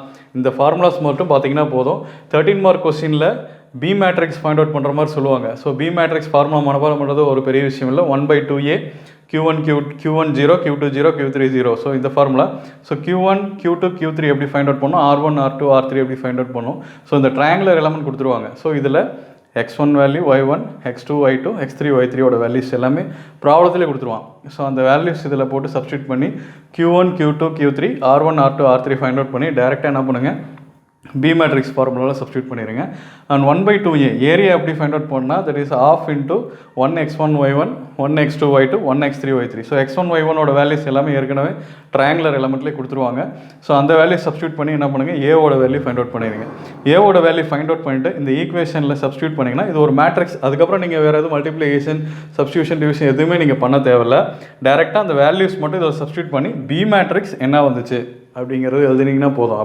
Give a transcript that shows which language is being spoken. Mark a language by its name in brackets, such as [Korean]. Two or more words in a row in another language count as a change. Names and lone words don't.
[Tamil] இந்த ஃபார்முலாஸ் மட்டும் பார்த்தீங்கன்னா போதும். 13 [English] mark question B matrix find out [Tamil] பண்ணுற மாதிரி சொல்லுவாங்க. [English] so B matrix formula [Tamil] மனப்பாடம் பண்ணுறது ஒரு பெரிய விஷயம் இல்லை. 1/2A Q1 0 Q2 0 Q3 0. ஸோ இந்த ஃபார்முலா. ஸோ Q1 Q2 Q3 எப்படி [English] find out [Tamil] பண்ணோம், R1 R2 R3 எப்படி [English] find out [Tamil] பண்ணோம். ஸோ இந்த [English] triangular element [Tamil] கொடுத்துருவாங்க. ஸோ இதில் x1 வேல்யூ y1, x2 y2, x3 y3யோட வேல்யூஸ் எல்லாமே ப்ராப்ளத்திலே கொடுத்துருவான். ஸோ அந்த வேல்யூஸ் இதில் போட்டு சப்ஸ்டியூட் பண்ணி Q1 Q2 Q3 R1 R2 R3 [English] find out [Tamil] பண்ணி டேரெக்டாக என்ன பண்ணுங்கள், [English] B matrix formula substitute [Tamil] பண்ணிடுங்க. [English] and 1/2A area எப்படி find out பண்ணால் that is half into 1x1 y1 1x2 y2 1x3 y3. [Tamil] ஸோ x1 y1ஓட வேல்யூஸ் எல்லாமே ஏற்கனவே [English] triangular element [Tamil] கொடுத்துருவாங்க. ஸோ அந்த [English] value substitute [Tamil] பண்ணி என்ன பண்ணுங்கள், ஏவோட [English] value find out [Tamil] பண்ணிடுங்க. ஏவோட [English] value find out [Tamil] பண்ணிட்டு இந்த [English] equation substitute [Tamil] பண்ணிங்கன்னா இது ஒரு மேட்ரிக்ஸ். அதுக்கப்புறம் நீங்கள் வேறு எதுவும் [English] multiplication, substitution, division [Tamil] எதுவுமே நீங்கள் பண்ண தேவையில்லை. டேரெக்டாக அந்த வேல்யூஸ் மட்டும் இதில் சப்ஸ்டியூட் பண்ணி [English] B matrix [Tamil] என்ன வந்துச்சு அப்படிங்கிறது எழுதினீங்கன்னா போதும்.